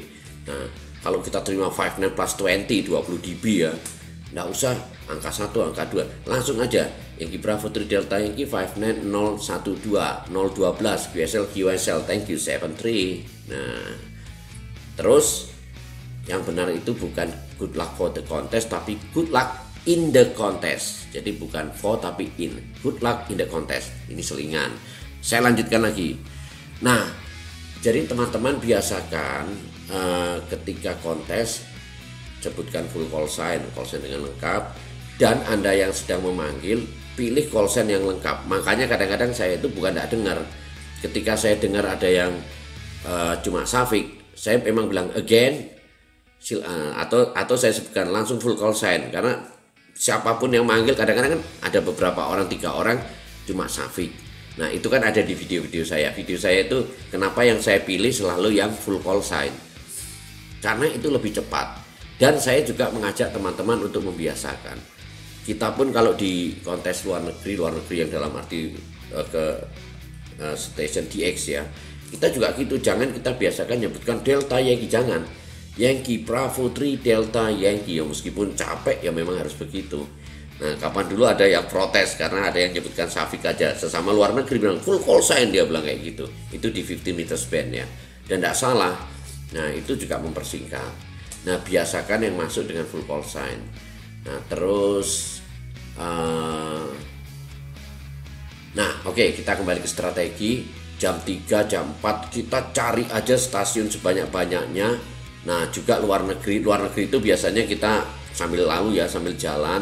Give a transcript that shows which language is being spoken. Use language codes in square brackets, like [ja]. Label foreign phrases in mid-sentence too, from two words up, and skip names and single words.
[id] Nah, kalau kita terima 59 plus 20 dB ya, nggak usah angka 1, angka 2, langsung aja Yankee Bravo 3 Delta Yankee 59012 012 QSL, [en] thank you [id] 73. Nah, terus yang benar itu bukan [en] good luck for the contest, [id] tapi [en] good luck in the contest. [id] Jadi bukan for tapi in. [en] Good luck in the contest. [id] Ini selingan. Saya lanjutkan lagi. Nah, jadi teman-teman biasakan ketika kontes sebutkan [en] full call sign [id] dengan lengkap, dan Anda yang sedang memanggil pilih [en] call sign [id] yang lengkap. Makanya kadang-kadang saya itu bukan tidak dengar. Ketika saya dengar ada yang cuma Safik, saya memang bilang again atau saya sebutkan langsung [en] full call sign, [id] karena siapapun yang manggil kadang-kadang kan ada beberapa orang, 3 orang cuma Safik. Nah, itu kan ada di video-video saya. Video saya itu kenapa yang saya pilih selalu yang [en] full call sign, [id] karena itu lebih cepat. Dan saya juga mengajak teman-teman untuk membiasakan. Kita pun kalau di kontes luar negeri yang dalam arti ke station DX ya, kita juga gitu. Jangan kita biasakan nyebutkan Delta Yankee, jangan Yankee Bravo 3 Delta Yankee, ya meskipun capek ya memang harus begitu. Nah, kapan dulu ada yang protes karena ada yang nyebutkan Safik aja, sesama luar negeri bilang [en] full call sign, [id] dia bilang kayak gitu. Itu di 15 meter span ya, dan tidak salah. Nah, itu juga mempersingkat. Nah, biasakan yang masuk dengan [en] full call sign. [id] Nah, terus oke, kita kembali ke strategi. Jam 3, jam 4 kita cari aja stasiun sebanyak-banyaknya. Nah, juga luar negeri itu biasanya kita sambil lalu ya, sambil jalan.